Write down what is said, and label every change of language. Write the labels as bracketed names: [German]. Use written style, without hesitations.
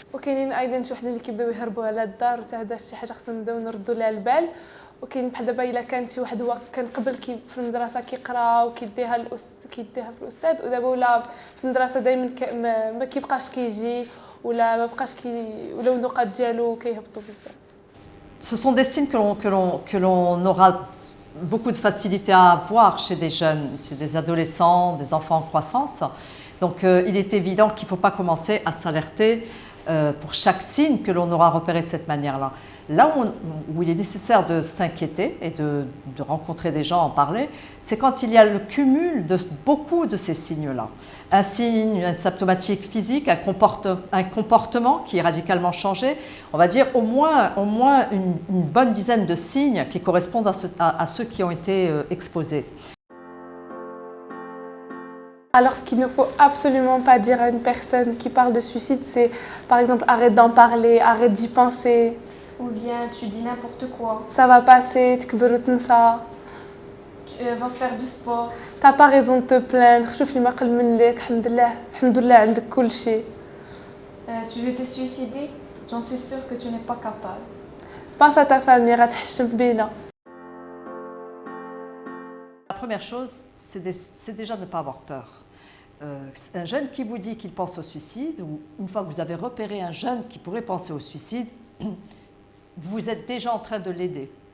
[Arabic] وكاينين ايضا شي وحدين اللي كيبداو يهربوا على الدار، وتا هذا شي حاجه خصنا نبداو نردوا لها البال. وكاين بحال دابا الا كان شي واحد هو كان قبل في المدرسه كيقرا وكيديها كيديها في الاستاذ، ودابا ولا في المدرسه دائما ما كيبقاش كيجي ولا ما بقاش ولا النقاط ديالو كيهبطوا بزاف. [French] Ce sont des signes que l'on aura beaucoup de facilité à voir chez des jeunes, chez des adolescents, des enfants en croissance. Donc il est évident qu'il ne faut pas commencer à s'alerter pour chaque signe que l'on aura repéré de cette manière-là. Là où il est nécessaire de s'inquiéter et de rencontrer des gens, en parler, c'est quand il y a le cumul de beaucoup de ces signes-là. Un signe, une symptomatique physique, un comportement qui est radicalement changé, on va dire au moins une bonne dizaine de signes qui correspondent à ceux qui ont été exposés. Alors, ce qu'il ne faut absolument pas dire à une personne qui parle de suicide, c'est par exemple arrête d'en parler, arrête d'y penser. Ou bien tu dis n'importe quoi. Ça va passer, tu ça. Tu vas faire du sport. T'as pas raison de te plaindre. [Arabic] شوف لي ما قل منك الحمد لله عندك كل شيء. [French] Tu veux te suicider? J'en suis sûre que tu n'es pas capable. Pense à ta famille, [Arabic] غتحشم بينا. [French] La première chose, c'est déjà de ne pas avoir peur. Un jeune qui vous dit qu'il pense au suicide, ou une fois que vous avez repéré un jeune qui pourrait penser au suicide, vous êtes déjà en train de l'aider.